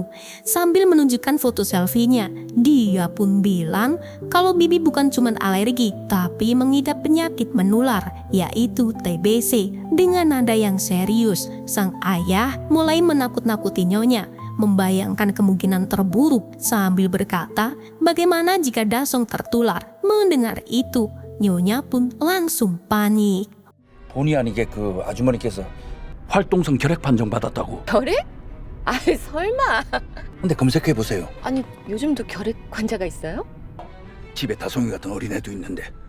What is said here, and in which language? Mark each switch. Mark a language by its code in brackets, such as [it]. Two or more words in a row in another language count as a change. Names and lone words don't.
[id] Sambil menunjukkan foto selfie-nya, dia pun bilang kalau Bibi bukan cuma alergi, tapi mengidap penyakit menular, yaitu TBC. Dengan nada yang serius, sang ayah mulai menakut-nakuti Nyonya, membayangkan kemungkinan terburuk sambil berkata, bagaimana jika Dasong tertular? Mendengar itu, Nyonya pun langsung panik. [ko] 본의 아니게 그 아주머니께서 활동성 결핵 판정 받았다고. 결핵? 아 설마. 근데 검색해 보세요. 아니 요즘도 결핵 환자가 있어요? 집에 다송이 같은 어린애도 있는데.